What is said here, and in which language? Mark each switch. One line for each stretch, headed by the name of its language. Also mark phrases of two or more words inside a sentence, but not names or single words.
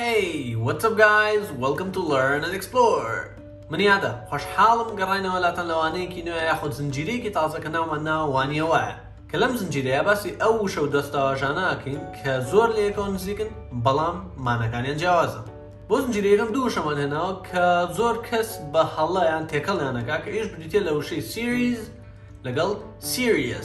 English: Hey, what's up guys? Welcome to Learn&Explore.
Central Kurdish: منیادا خوشحالم گەڕاینەوە لاتەن لەوانەیەکی نوێ یاخود زنجیرەیەکی تازەکە ناومان ناوە وانییە وایە کە لەم زنجیرەیە باسی ئەو وشە و دەستەواژانە ئەکەین کە زۆر لە یەکەوە نزیکن بەڵام مانەکانیان جیاوازە. بۆ زنجیرەیەکەم دوو وشەمان هێناوە کە زۆر کەس بە هەڵەیان تێکەڵیانەکا کە ئیش بریتە لە وشەی series لەگەڵ serious.